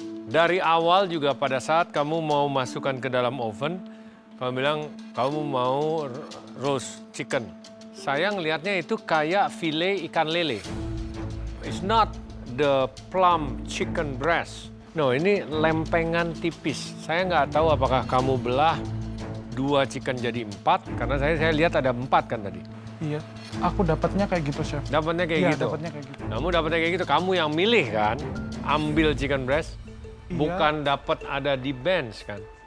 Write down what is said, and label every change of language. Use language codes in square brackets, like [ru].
[id] Dari awal juga pada saat kamu mau masukkan ke dalam oven, kamu bilang kamu mau roast chicken. Saya ngelihatnya itu kayak file ikan lele. [en] It's not the plump chicken breast. [id] No, ini lempengan tipis. Saya nggak tahu apakah kamu belah 2 chicken jadi 4, karena saya lihat ada 4 kan tadi. Iya, aku dapatnya kayak gitu, chef. Dapatnya kayak Iya, gitu? dapatnya kayak gitu. Kamu dapatnya kayak gitu, kamu yang milih kan? Ambil chicken breast, Iya. bukan dapat ada di bench kan?